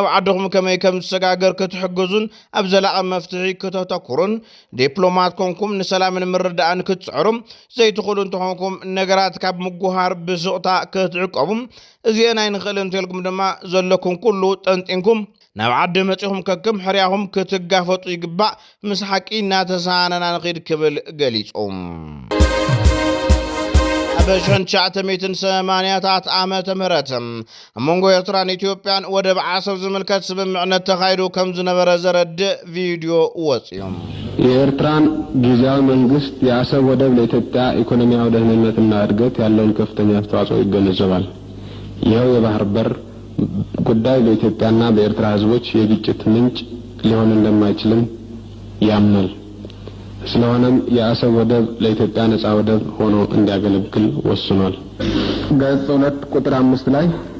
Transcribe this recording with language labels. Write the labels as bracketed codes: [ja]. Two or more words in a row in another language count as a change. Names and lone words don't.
[ti] ዓድኹም ከመይ ከም ዝሰጋገር ክትሕግዙን ኣብ ዘላቐ መፍትሒ ከተተኩሩን ዲፕሎማት ኮንኩም ንሰላምን ምርዳእን ክትጽዕሩም ዘይትኽእሉ እንተኾንኩም ነገራት ካብ ምጉሃር ብስቕታ ክትዕቀቡ እዚአን ኣይንኽእል እንተልኩም ድማ ዘለኩም ኩሉ ጠንጢንኩም ናብ ዓዲ መጺኹም ከክም ሕርያኹም ክትጋፈጡ ይግባእ ምስ ሓቂ እናተሳነና ንኺድ ክብል ገሊጾም በ1980 ዓመተ ምህረት መንጎ ኤርትራን ኢትዮጵያን ወደብ ዓሰብ ዝምልከት ስምምዕነት ተኻይዱ ከም ዝነበረ ዘረድእ ቪዲዮ ወጽዮም [am] የኤርትራን ጊዜያዊ መንግስት የአሰብ ወደብ ለኢትዮጵያ ኢኮኖሚያዊ ደህንነትና እድገት ያለውን ከፍተኛ አስተዋጽኦ ይገነዘባል። ይኸው የባህር በር ጉዳይ በኢትዮጵያና በኤርትራ ህዝቦች የግጭት ምንጭ ሊሆን እንደማይችልም ያምናል። ስለሆነም የአሰብ ወደብ ለኢትዮጵያ ነፃ ወደብ ሆኖ እንዲያገለግል ወስኗል። ገጽ 2 ቁጥር 5 ላይ